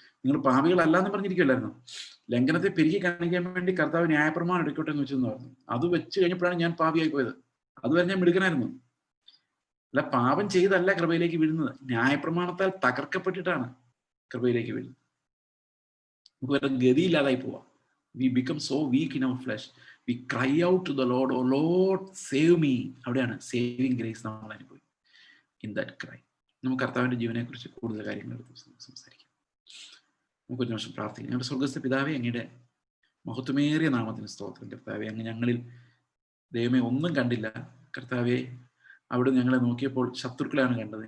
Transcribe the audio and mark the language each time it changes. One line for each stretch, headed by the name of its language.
Malayalam: നിങ്ങൾ പാപികളല്ല എന്ന് പറഞ്ഞിരിക്കുമല്ലായിരുന്നു. ലംഘനത്തെ പെരുക്കി കാണിക്കാൻ വേണ്ടി കർത്താവ് ന്യായപ്രമാണം എടുക്കട്ടെ എന്ന് വെച്ചെന്ന് പറഞ്ഞു. അത് വെച്ച് കഴിഞ്ഞപ്പോഴാണ് ഞാൻ പാപിയായി പോയത്. അതുവരെ ഞാൻ മിടുക്കനായിരുന്നു. അല്ല, പാപം ചെയ്തല്ല കൃപയിലേക്ക് വീഴുന്നത്, ന്യായപ്രമാണത്താൽ തകർക്കപ്പെട്ടിട്ടാണ് കൃപയിലേക്ക് വീഴുന്നത്. നമുക്ക് വേറെ ഗതിയില്ലാതായി പോവാം.
English: We become so weak in our flesh. We cry out to the Lord, oh Lord, save me.
Malayalam: അവിടെയാണ് സേവിങ് ഗ്രേസ് നമ്മൾ അനുഭവിക്കും.
English: in that cry
Malayalam: നമുക്ക് കർത്താവിന്റെ ജീവനെ കുറിച്ച് കൂടുതൽ കാര്യങ്ങൾ എടുത്ത് സംസാരിക്കാം. നമുക്ക് ഒരു നിമിഷം പ്രാർത്ഥിക്കാം. ഞങ്ങളുടെ സ്വർഗ്ഗസ്ഥ പിതാവേ, അങ്ങയുടെ മഹത്വമേറിയ നാമത്തിന് സ്തോത്രം. കർത്താവെ, അങ്ങ് ഞങ്ങളിൽ ദൈവമേ ഒന്നും കണ്ടില്ല. കർത്താവെ, അവിടെ ഞങ്ങളെ നോക്കിയപ്പോൾ ശത്രുക്കളെയാണ് കണ്ടത്.